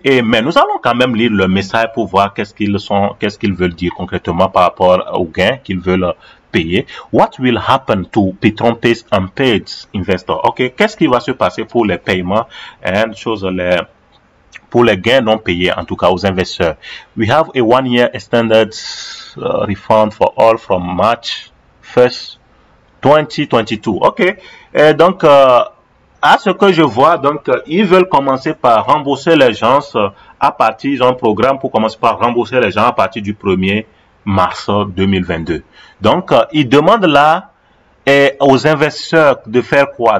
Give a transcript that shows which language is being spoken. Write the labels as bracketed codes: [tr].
[fr] Mais nous allons quand même lire le message pour voir qu'est-ce qu'ils veulent dire concrètement par rapport aux gains qu'ils veulent payer. [en] What will happen to Petron-Pay's unpaid investor? [fr] Ok. Qu'est-ce qui va se passer pour les paiements et pour les gains non payés, en tout cas aux investisseurs. [en] We have a 1-year extended refund for all from March 1st, 2022. OK. [fr] Et donc, à ce que je vois, donc, ils veulent commencer par rembourser les gens à partir, ils ont un programme pour commencer par rembourser les gens à partir du 1er mars 2022. Donc, ils demandent là aux investisseurs de faire quoi?